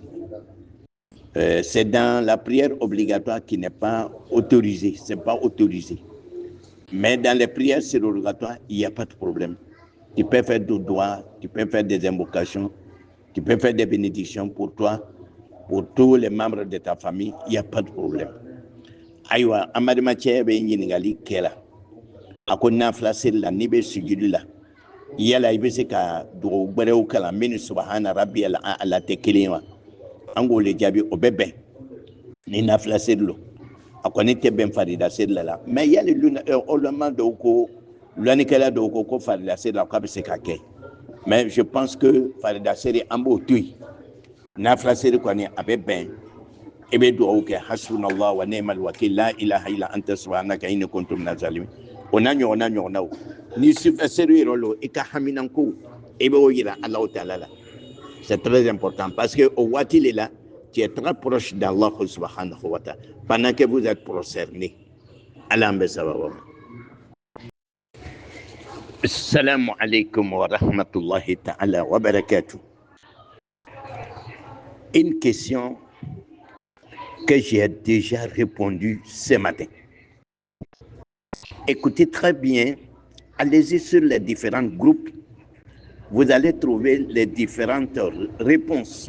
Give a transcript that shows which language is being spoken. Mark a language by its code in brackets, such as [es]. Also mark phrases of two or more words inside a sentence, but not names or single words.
[fr] C'est dans la prière obligatoire qui n'est pas autorisée. Ce n'est pas autorisé. Mais dans les prières surrogatoires, il n'y a pas de problème. Tu peux faire du doigt, tu peux faire des invocations, tu peux faire des bénédictions pour toi, pour tous les membres de ta famille, il n'y a pas de problème. [bm] Aïwa, amadima tchebe ɲininkali kɛla. A ko nafila seli la n'i bɛ sujudi la yala i bɛ se ka dugawu gbɛrɛw kalan min ni [ar] سبحان ربي الأعلى [bm] tɛ kelen ye wa an k'o le jaabi o bɛ bɛn ni nafila seli lo a kɔni tɛ bɛn farida seli la mais yali ulama dɔw ko lɔnnikɛla dɔw ko farida seli la k'a bɛ se ka kɛ [fr] mais je pense que [bm] farida seli an b'o to yen nafila seli kɔni a bɛ bɛn e be duwawu kɛ [ar] حسبنا الله ونعم الوكيل لا إله إلا أنت سبحانك إني كنت من الظالمين [bm] o n'a ɲɔgɔnnaw ni sufɛsɛri yɛrɛ lo i ka haminanko i bɛ o yira Allahu Taala la. [fr] C'est très important parce que au [bm] waati le la [fr] tu es très proche d'Allah [ar] سبحانه وتعالى [fr] pendant que vous êtes prosterné. [bm] Allah an bɛ sababa ma. [ar] السلام عليكم ورحمة الله تعالى وبركاته. [fr] Une question que j'ai déjà répondu ce matin. Écoutez très bien, allez-y sur les différents groupes, vous allez trouver les différentes réponses.